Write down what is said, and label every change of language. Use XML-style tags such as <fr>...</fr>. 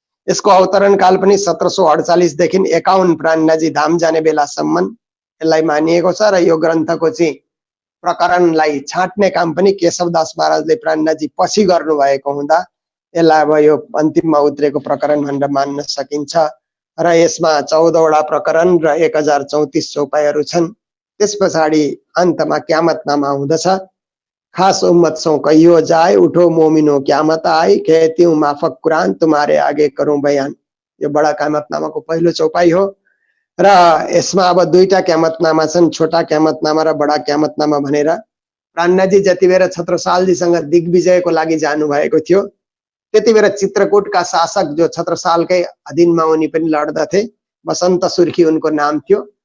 <ne>यसको अवतरण काल पनि 1748 देखि 51 प्राणनाजी धाम जाने बेलासम्म यसलाई मानिएको छ र यो ग्रन्थको चाहिँ प्रकरणलाई छाट्ने काम पनि केशवदास महाराजले प्राणनाजी पछि गर्नुभएको हुँदा यसलाई अब यो अन्तिममा उत्रेको प्रकरण भनेर मान्न सकिन्छ र यसमा 14 वटा प्रकरण र 1034 चौपाईहरू छन्। त्यस पछाडि अन्तमा क्यामतनामा आउँदछ।</ne> <hi>खास उम्मत सौ कहियो जाए उठो मोमिनो क्यामत आए कहती हूँ माफक कुरान तुम्हारे आगे करूं बयान।</hi> <ne>यो बडा क्यामतनामाको पहिलो चौपाई हो र यसमा अब दुईटा क्यामतनामा छन्, छोटा क्यामतनामा र बडा क्यामतनामा भनेर। प्राणनाजी जति बेला छत्रसालजीसँग दिग्विजयको लागि जानुभएको थियो त्यति बेला चित्रकूटका शासक जो छत्रसालकै अधीनमा उनी पनि लड्दथे, बसन्त सुर्खी उनको नाम थियो।</ne>